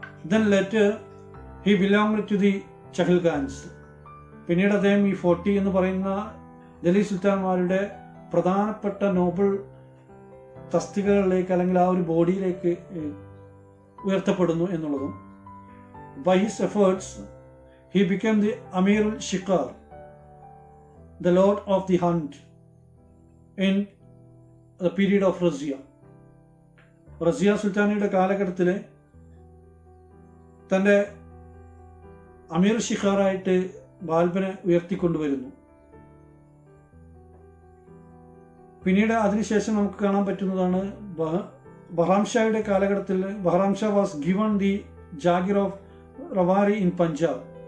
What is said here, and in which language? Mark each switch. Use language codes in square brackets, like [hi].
[en] Then later he belonged to the Chahalgans. [ml] പിന്നീട് അദ്ദേഹം ഈ 40 എന്ന് പറയുന്ന ഡൽഹി സുൽത്താൻമാരുടെ പ്രധാനപ്പെട്ട നോബിൾ തസ്തികകളിലേക്ക് അല്ലെങ്കിൽ ആ ഒരു ബോഡിയിലേക്ക് ഉയർത്തപ്പെടുന്നു എന്നുള്ളതും. [en] By his efforts he became the Amir al-Shikar, the lord of the hunt in the period of Razia. [ml] Raziya സുൽത്താനയുടെ കാലഘട്ടത്തിൽ തൻ്റെ അമീർ ഷിഖാറായിട്ട് ബാൽബനെ ഉയർത്തിക്കൊണ്ടുവരുന്നു. പിന്നീട് അതിനുശേഷം നമുക്ക് കാണാൻ പറ്റുന്നതാണ് ബഹ്റാം ഷായുടെ കാലഘട്ടത്തിൽ ബഹ്റാം Shah [en] Was given the jagir of Rewari in Punjab.